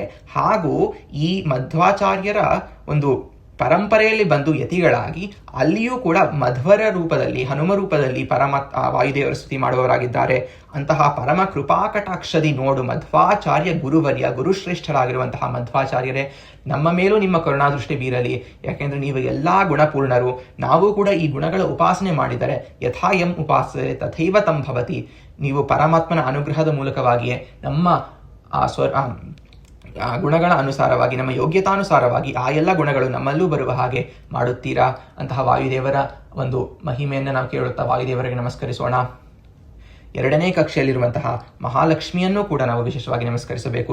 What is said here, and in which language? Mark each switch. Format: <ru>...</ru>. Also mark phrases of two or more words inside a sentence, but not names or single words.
<kn>ಹಾಗೂ ಈ ಮಧ್ವಾಚಾರ್ಯರ ಒಂದು ಪರಂಪರೆಯಲ್ಲಿ ಬಂದು ಯತಿಗಳಾಗಿ ಅಲ್ಲಿಯೂ ಕೂಡ ಮಧ್ವರ ರೂಪದಲ್ಲಿ, ಹನುಮ ರೂಪದಲ್ಲಿ ವಾಯುದೇವರ ಸ್ತುತಿ ಮಾಡುವವರಾಗಿದ್ದಾರೆ. ಅಂತಹ ಪರಮ ಕೃಪಾಕಟಾಕ್ಷದಿ ನೋಡು ಮಧ್ವಾಚಾರ್ಯ ಗುರುವರ್ಯ, ಗುರುಶ್ರೇಷ್ಠರಾಗಿರುವಂತಹ ಮಧ್ವಾಚಾರ್ಯರೇ ನಮ್ಮ ಮೇಲೂ ನಿಮ್ಮ ಕರುಣಾದೃಷ್ಟಿ ಬೀರಲಿ. ಯಾಕೆಂದ್ರೆ ನೀವು ಎಲ್ಲ ಗುಣಪೂರ್ಣರು. ನಾವು ಕೂಡ ಈ ಗುಣಗಳ ಉಪಾಸನೆ ಮಾಡಿದರೆ</kn> <sa>ಯಥಾ ಯಂ ಉಪಾಸನೆ ತಥೈವ ತಂ ಭವತಿ.</sa> <kn>ನೀವು ಪರಮಾತ್ಮನ ಅನುಗ್ರಹದ ಮೂಲಕವಾಗಿಯೇ ನಮ್ಮ ಗುಣಗಳ ಅನುಸಾರವಾಗಿ, ನಮ್ಮ ಯೋಗ್ಯತಾನುಸಾರವಾಗಿ ಆ ಎಲ್ಲ ಗುಣಗಳು ನಮ್ಮಲ್ಲೂ ಬರುವ ಹಾಗೆ ಮಾಡುತ್ತೀರಾ ಅಂತಹ ವಾಯುದೇವರ ಒಂದು ಮಹಿಮೆಯನ್ನು ನಾವು ಕೇಳುತ್ತಾ ವಾಯುದೇವರಿಗೆ ನಮಸ್ಕರಿಸೋಣ. 2ನೇ ಕಕ್ಷೆಯಲ್ಲಿರುವಂತಹ ಮಹಾಲಕ್ಷ್ಮಿಯನ್ನು ಕೂಡ ನಾವು ವಿಶೇಷವಾಗಿ ನಮಸ್ಕರಿಸಬೇಕು.</kn>